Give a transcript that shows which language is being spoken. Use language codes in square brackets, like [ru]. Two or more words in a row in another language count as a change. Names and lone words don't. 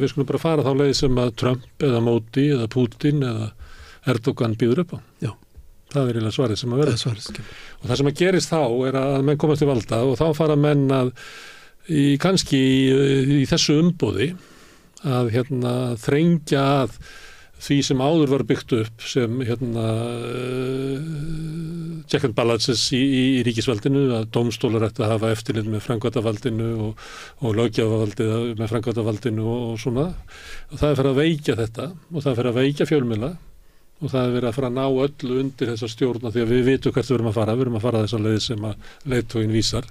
[is] Við skulum bara fara þá leið sem að Trump eða Modi eða Putin eða Erdogan býður upp á. Já. Það er eiginlega svarið sem að verða. Og það sem að gerist þá er að menn komast til valda og þá fara menn að kannski í þessu umboði að þrengja að því sem áður var byggt upp sem [en] check and balances [is] í ríkisvaldinu að dómstólar ætti að hafa eftirlit með framkvæmdarvaldinu og löggjafarvaldið með framkvæmdarvaldinu og svona og það er fyrir að veikja þetta og það er fyrir að veikja fjölmiðla og það er verið að fara að ná öllu undir þessa stjórna því að við vitum hvert við erum að fara þessa leið sem að leiðtoginn vísar.